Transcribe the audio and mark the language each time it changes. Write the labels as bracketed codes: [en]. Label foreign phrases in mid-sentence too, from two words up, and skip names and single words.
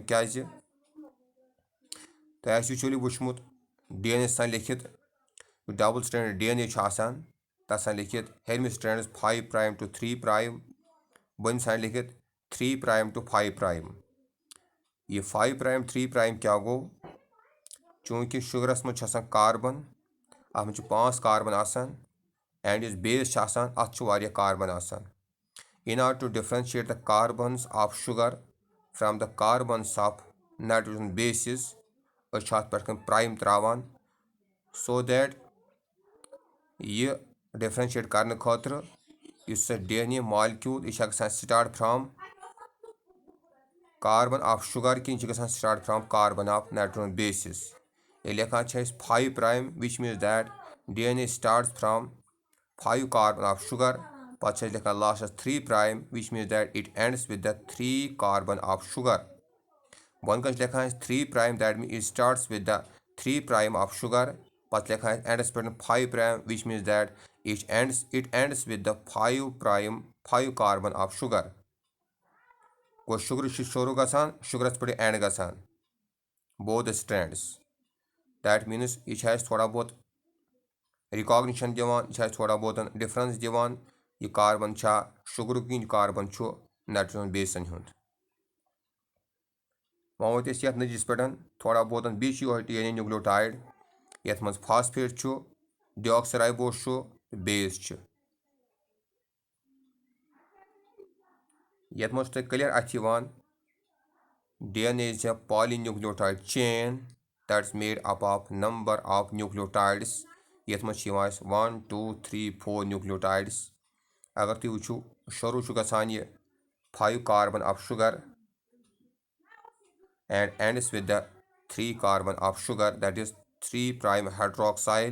[ks] کیازِ تۄہہِ آسہِ یوٗجؤلی وٕچھمُت ڈی این اے آسان لیکھِتھ [en] double standard DNA [ks] چھُ آسان تَتھ آسان لیکھِتھ ہیٚرمِس سٹینڈس [en] 5 prime to 3 prime. [ks] بۄنہِ آسان لیکھِتھ [en] 3 prime to 5 prime. [ks] یہِ [en] 5 prime 3 prime [ks] کیٛاہ گوٚو؟ چوٗنٛکہِ شُگرس منٛز چھُ آسان کاربن اَتھ منٛز چھُ 5 کاربن آسان. اینڈ یُس بیس چھُ آسان اَتھ چھُ واریاہ کاربن آسان. [en] In order to differentiate the carbons of sugar from the carbons of nitrogen bases [ks] أسۍ چھِ اَتھ پٮ۪ٹھ کٔنۍ پرایِم تراوان [en] so that [ks] یہِ ڈِفرنشیٹ کرنہٕ خٲطرٕ یُس سا ڈی این اے مالکیوٗل یہِ چھا گژھان [en] start from carbon of sugar [ks] کِنہٕ یہِ چھِ گژھان [en] start from carbon of nitrogen bases. [ks] ییٚلہِ لیکھان چھِ أسۍ [en] 5 prime which means that DNA starts from 5 carbon of sugar. [ks] پتہٕ چھِ أسۍ لیکھان [en] lasts 3 prime which means that it ends with the 3 carbon of sugar. [ks] بۄنہٕ کَنۍ چھِ لیکھان أسۍ [en] 3 prime that means it starts with the 3 prime of sugar. [ks] پتہٕ لیکھان أسۍ اینڈس پٮ۪ٹھ [en] 5 prime which means that it ends with the 5 prime 5 carbon of sugar. [ks] گوٚو شُگرٕ چھُ شروٗع گژھان شُگرس پٮ۪ٹھ اینڈ گژھان [en] both the strands. that means [ks] یہِ چھِ اَسہِ [ur] تھوڑا بہت [ks] رِکاگنِشن دِوان یہِ چھِ اَسہِ [ur] تھوڑا بہت [ks] ڈِفرنس دِوان یہِ کاربن چھا شُگرُک کِنہٕ یہِ کاربن چھُ نائٹروجن بیسن ہُنٛد. وۄنۍ وٲتۍ أسۍ یتھ نٔتیٖجس پٮ۪ٹھ [ur] تھوڑا بہت [ks] بیٚیہِ چھُ یِہوے [en] DNA nucleotide [ks] یتھ منٛز فاسفیٹ چھُ ڈی آکسی رایبوز چھُ بیس چھُ. یتھ منٛز چھُ تۄہہِ کلیر اَتھِ یِوان [en] DNA is a polynucleotide chain that is made up of number of nucleotides. [ks] یتھ منٛز چھِ یِوان اَسہِ 1 2 3 4 نیوکلیوٹایڈس. اگر تُہۍ وٕچھِو شروٗع چھُ گژھان یہِ [en] 5 carbon of sugar and ends with the 3 carbon of sugar that is 3 prime hydroxyl.